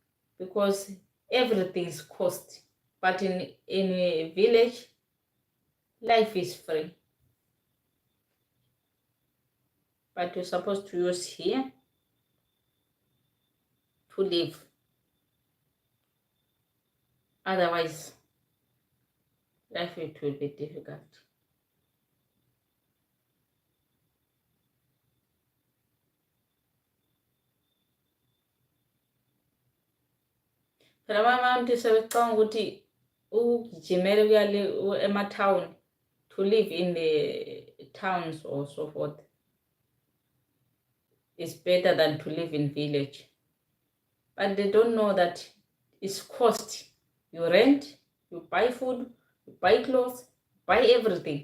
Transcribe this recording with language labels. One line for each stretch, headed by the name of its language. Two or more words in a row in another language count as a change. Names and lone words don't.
English: Because everything's cost. But in a village, Life is free, but you're supposed to use here to live. Otherwise, life it will be difficult.
North Ndebele: Phela abantu sebecanga ukuthi ukugijimela ukuya ema-town,
English: to live in the towns or so forth, is better than to live in village. But they don't know that it's cost. You rent, you buy food, you buy clothes, buy everything.